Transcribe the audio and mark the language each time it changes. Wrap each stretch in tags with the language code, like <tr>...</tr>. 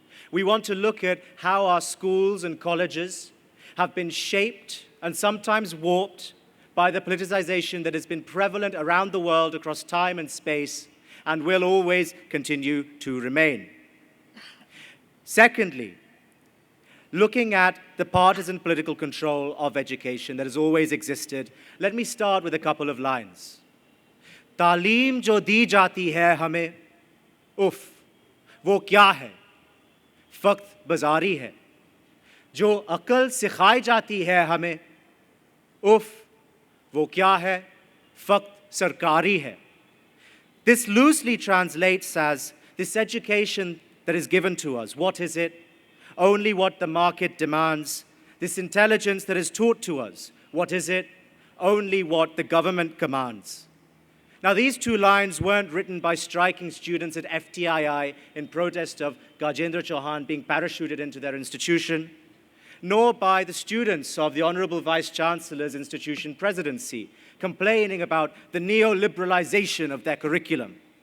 <en>We want to look at how our schools and colleges have been shaped and sometimes warped by the politicization that has been prevalent around the world across time and space and will always continue to remain. Secondly, looking at the partisan political control of education that has always existed, let me start with a couple of lines.</en> <hi>तालीम जो दी जाती है हमें, उफ, वो क्या है? फ़क़्त बाज़ारी है. जो अक़ल सिखाई जाती है हमें, उफ, वो क्या है? फ़क़्त सरकारी है.</hi> <en>This loosely translates as this education that is given to us. What is it? Only what the market demands. This intelligence that is taught to us. What is it? Only what the government commands. Now, these two lines weren't written by striking students at FTII in protest of Gajendra Chauhan being parachuted into their institution, nor by the students of the Honorable Vice-Chancellor's institution presidency, complaining about the neoliberalization of their curriculum.</en>